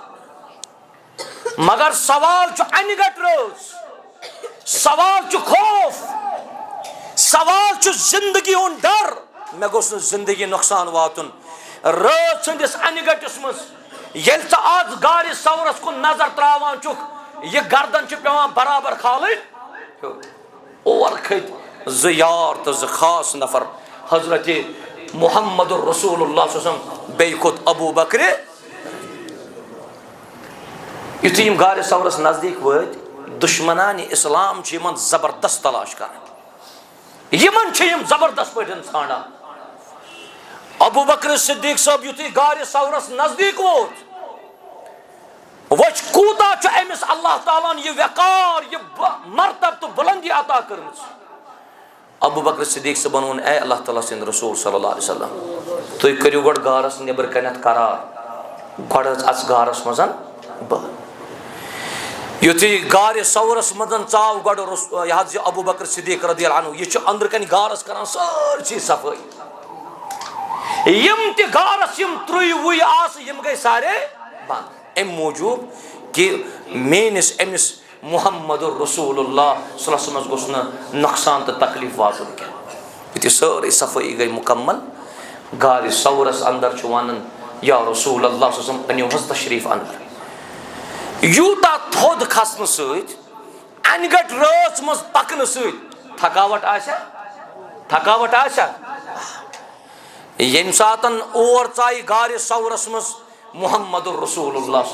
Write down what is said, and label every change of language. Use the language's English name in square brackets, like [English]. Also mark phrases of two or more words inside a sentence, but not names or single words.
[Kashmiri] مگر سوال چھ انہِ گٹ رٲژ سوال چھ خوف سوال چھ زندگی ہُنٛد ڈر مےٚ گوٚژھ نہٕ زندگی نۄقصان واتُن. رٲژ ہٕنٛدِس انہِ گٹِس منٛز ییٚلہِ ژٕ آز گارِ سورس کُن نظر تراوان چھُکھ یہ گردن چھ پیوان برابر کھالٕنۍ. اور کھٔتۍ زٕ یار تہٕ زٕ خاص نفر حضرت محمد رسول اللہ [Arabic] صلی اللہ علیہ وسلم [Kashmiri] بیٚیہِ کھوٚت ابو بکر. یُتھُے یِم گارِ سورس نزدیٖک وٲتۍ دشمنانہِ اسلام چھ یمن زبردست تلاش کران. یمن چھ یم زبردست پٲٹھۍ ژھانڈان. ابو بکر صدیق صاحب یُتھُے گارِ سورس نزدیٖک ووت وچھ کوٗتاہ چھُ أمِس اللہ تعالیٰ ہن یہ وقار یہ مرتب تہٕ بلندی عطا کٔرمٕژ. ابو بکر صدیق صٲبن ووٚن اے اللہ تعالیٰ سٕنٛدۍ رسول [Arabic] صلی اللہ علیہ وسلم [Kashmiri] تُہۍ کٔرِو گۄڈٕ گارس نیٚبرٕ کنٮ۪تھ قرار گۄڈٕ حظ اژٕ گارس منٛز بہٕ. یُتھُے گارِ سورس منٛز ژاو گۄڈٕ یہِ حظ یہِ ابو بکر صدیق [Arabic] رضی اللہ عنہ [Kashmiri] یہ چھُ أنٛدرٕ کنہِ گارس کران سٲرسٕے صفٲیی. یم تہِ گارس یم ترٛوٚیہِ وُے آسہٕ یم گٔے سارے بنٛد امہِ موٗجوٗب کہ میٲنِس أمِس محمد رسول اللہ [Arabic] صلی اللہ علیہ وسلم [Kashmiri] گوٚژھ نہٕ نۄقصان تہٕ تکلیٖف واتُن کینٛہہ. یُتھُے سٲرٕے صفٲیی گٔے مُکمل گارِ سورس اندر چھُ ونان یا رسول اللہ [Arabic] صلی اللہ علیہ وسلم [Kashmiri] أنِو حظ تشریٖف اندر. یوٗتاہ تھوٚد کھسنہٕ سۭتۍ انہِ گٹ رٲژ منٛز پکنہٕ سۭتۍ تھکاوٹ آسیا ییٚمہِ ساتن اور ژایہِ گارِ سورس منٛز محمد رسول اللہ.